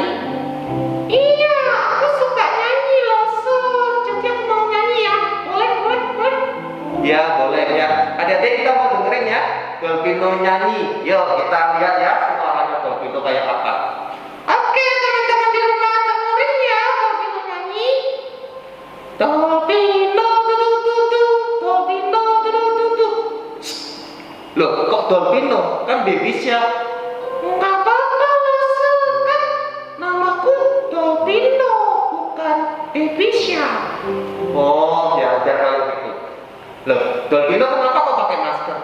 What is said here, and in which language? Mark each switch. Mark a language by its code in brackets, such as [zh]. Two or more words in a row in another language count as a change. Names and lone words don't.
[id] Iya, aku suka nyanyi loh, so jadi aku mau nyanyi ya. Boleh, boleh, boleh. Ya boleh ya. Adik-adik kita mau dengerin ya Dolpino nyanyi. Yuk kita lihat ya suaranya Dolpino kayak apa. Oke, teman-teman di rumah dengerin ya Dolpino nyanyi. Dolpino du-du-du-du, Dolpino du-du-du-du. Loh kok Dolpino? Kan baby shark. Nggak apa-apa loh, so kan namaku Dolpino, bukan Baby Shark. Oh ya udah kalau gitu. Loh Dolpino kenapa kok pakai masker?